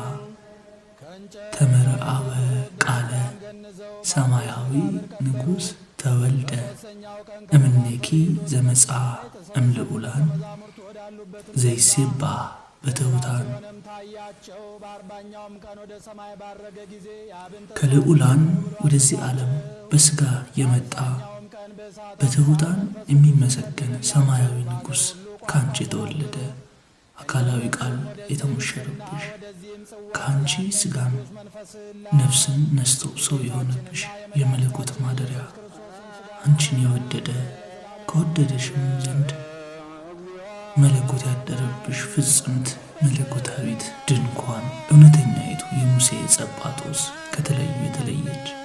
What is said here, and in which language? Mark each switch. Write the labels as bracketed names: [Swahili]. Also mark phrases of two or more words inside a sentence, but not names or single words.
[Geez] ተመርአወ ቃለ ሰማያዊ ንጉሥ ተወልደ እምኔኪ ዘመጻ እምልዑላን ዘይሴባህ በትሑታን [Amharic] ከልዑላን ወደዚህ ዓለም በሥጋ የመጣ በትሑታን የሚመሰገን ሰማያዊ ንጉሥ ከአንቺ የተወለደ አካላዊ ቃል የተሞሸረብሽ ከአንቺ ሥጋን ነፍስን ነስቶ ሰው የሆነብሽ የመለኮት ማደሪያ አንቺን የወደደ ከወደደሽም ዘንድ መለኮት ያደረብሽ ፍጽምት መለኮታዊት ድንኳን እውነተኛይቱ የሙሴ ጸባጦስ ከተለዩ የተለየች